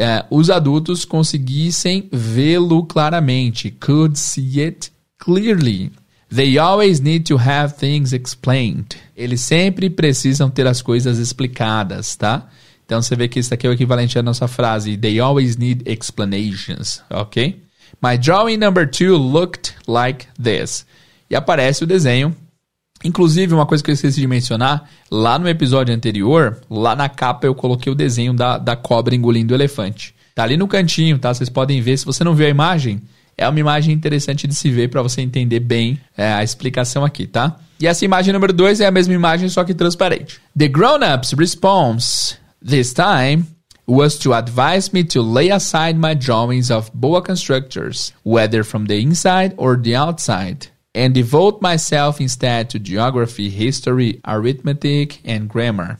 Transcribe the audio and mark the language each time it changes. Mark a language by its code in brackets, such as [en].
[pt] os adultos conseguissem vê-lo claramente. [en] Could see it clearly. They always need to have things explained. [pt] Eles sempre precisam ter as coisas explicadas, tá? Então você vê que isso aqui é o equivalente à nossa frase. [en] They always need explanations, ok? My drawing number 2 looked like this. [pt] E aparece o desenho. Inclusive, uma coisa que eu esqueci de mencionar, lá no episódio anterior, lá na capa eu coloquei o desenho da cobra engolindo o elefante. Tá ali no cantinho, tá? Vocês podem ver. Se você não viu a imagem, é uma imagem interessante de se ver para você entender bem a explicação aqui, tá? E essa imagem número 2 é a mesma imagem, só que transparente. [en] The grown-ups response this time was to advise me to lay aside my drawings of boa constructors, whether from the inside or the outside, and devote myself instead to geography, history, arithmetic, and grammar.